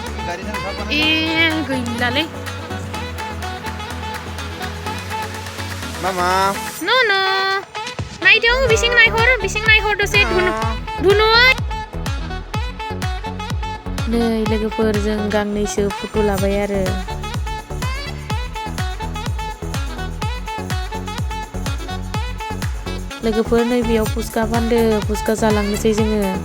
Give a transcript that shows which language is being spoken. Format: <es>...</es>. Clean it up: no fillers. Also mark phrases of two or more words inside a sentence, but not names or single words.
<brx>गैलालै</brx> <en>Mama. No no</en> <brx>नायदों बिसिं नायहर दसे धुनु नै लोगोफोरजों गांनैसो फट' लाबाय आरो लोगोफोर नै बेयाव फुसका फानदो फुसका जालांनोसै जोङो</brx>